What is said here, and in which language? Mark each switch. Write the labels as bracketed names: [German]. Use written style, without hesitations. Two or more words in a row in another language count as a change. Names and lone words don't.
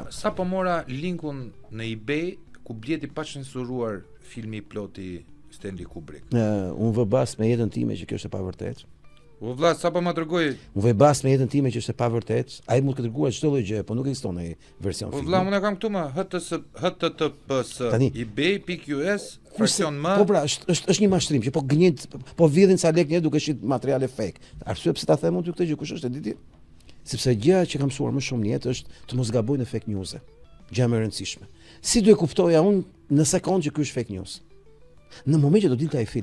[Albanian] Sa po mora linkun në eBay ku bleti pa censuruar filmi i ploti Stanley Kubrick. Unë vë bas me jetën time që kjo është e pavërtet. U vlla, sa po më tregoj. Unë vë bas me jetën time që është e pavërtet. Ai mund të dërguar çdo lloj gjë, po nuk ekziston ai version filmi. U vlla, unë kam këtu më https ebay.us fraksion më. Po pra, është një mashtrim që po gënjit, po vjedhin sa lek një duke shit materiale fake. Arsye pse ta them unë këtë gjë, kush është e di ti? Sepse gjëja që kam mësuar më shumë në jetë është të mos gaboj në [English] fake news. [Albanian] Gjë më e rëndësishme. Si do e kuptoja unë në sekondë që ky është [English] fake news? [Albanian] Në moment që do dilte ai film.